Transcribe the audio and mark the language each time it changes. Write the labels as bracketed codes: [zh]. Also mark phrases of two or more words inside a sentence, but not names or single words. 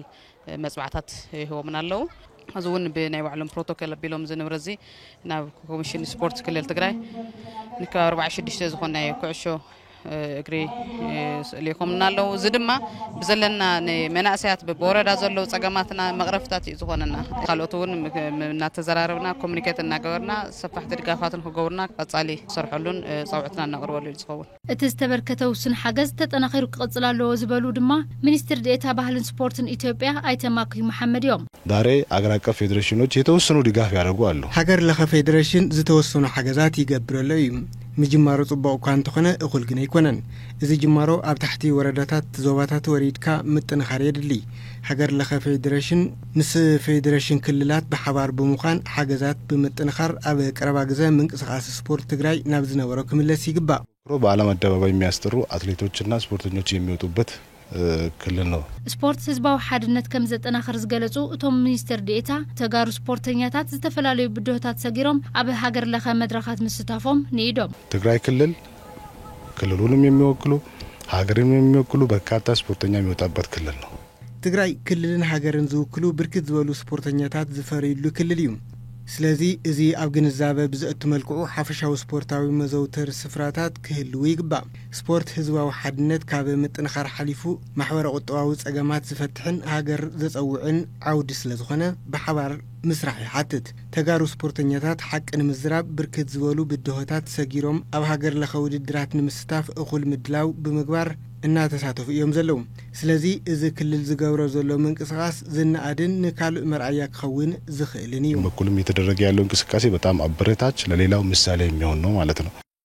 [ti] መጽባዕታት ይህቦምና ኣለው አዙውን ብናይ ባዕሎም ፕሮቶኮል አቢሎም ዝንብረዚ ናብ ኮሚሽን ስፖርት ክልል ትግራይ ንከ 46 ዝኾነ ናይ ኩዕሾ እግሪ ሊኮምና ኣለው እዚ ድማ ብዘለና ንመናእሰያት በወረዳ ዘሎ ጸገማትና መቅረፍታት ዝኾነና ካልኦቱን እናተዘራረብና ኮሙኒኬት እናገበርና ሰፋሕቲ ድጋፋትን ክገብሩና ቀጻሊ ሰርሑሉን ጻውዕትና እናቅርበሉ ዝኸውን እቲ ዝተበርከተ ውስን ሓገዝ ተጠናኺሩ ክቅጽል ኣለዎ ዝበሉ ድማ ሚኒስትር ዴኤታ ባህልን ስፖርትን ኢትዮጵያ አይተማኪ መሐመድ እዮም [am] ዛሬ አገር አቀፍ ፌዴሬሽኖች የተወሰኑ ድጋፍ ያደርጉ አሉ [ti] ሀገር ለኸ ፌዴሬሽን ዝተወሰኑ ሓገዛት ይገብረሉ እዩ ምጅማሮ ጽባው ኳን ተኾነ እኹል ግን አይኮነን እዚ ጅማሮ ኣብ ታሕቲ ወረዳታት ዞባታት ወሪድካ ምጥንኻር የድሊ ሀገር ለኸ ፌዴሬሽን ምስ ፌዴሬሽን ክልላት በሓባር ብምዃን ሓገዛት ብምጥንኻር ኣብ ቀረባ ግዜ ምንቅስቃስ ስፖርት ትግራይ ናብ ዝነበረ ክምለስ ይግባእ [am] በዓለም አደባባይ የሚያስጠሩ አትሌቶችና ስፖርተኞች የሚወጡበት ክልል ነው [ti] ስፖርት ህዝባዊ ሓድነት ከም ዘጠናኸር ዝገለጹ እቶም ሚኒስትር ዴኤታ ተጋሩ ስፖርተኛታት ዝተፈላልዩ ብድሆታት ሰጊሮም ኣብ ሀገር ለኸ መድረኻት ምስታፎም ንኢዶም [am] ትግራይ ክልሉንም የሚወክሉ ሀገርን የሚወክሉ በርካታ ስፖርተኛ የሚወጣበት ክልል ነው [ti] ትግራይ ክልልን ሀገርን ዝውክሉ ብርክት ዝበሉ ስፖርተኛታት ዝፈሪሉ ክልል እዩ ስለዚ እዚ ኣብ ግንዛበ ብዝእቱ መልክዑ ሓፈሻዊ ስፖርታዊ መዘውተር ስፍራታት ክህልው ይግባእ ስፖርት ህዝባዊ ሓድነት ካብ ምጥንኻር ሓሊፉ ማሕበረ ቁጠባዊ ጸገማት ዝፈትሕን ሃገር ዘጸውዕን ዓውዲ ስለ ዝኾነ ብሓባር ምስራሕ ይሓትት ተጋሩ ስፖርተኛታት ሓቂ ንምዝራብ ብርክት ዝበሉ ብድሆታት ሰጊሮም ኣብ ሃገር ለኸ ውድድራት ንምስታፍ እኹል ምድላው ብምግባር እናተሳተፉ እዮም ዘለው ስለዚ እዚ ክልል ዝገብሮ ዘሎ ምንቅስቃስ ዝናአድን ንካልእ መርአያ ክኸውን ዝኽእልን እዩ [am] በኩልም እየተደረገ ያለው እንቅስቃሴ በጣም አበረታች ለሌላው ምሳሌ የሚሆን ነው ማለት ነው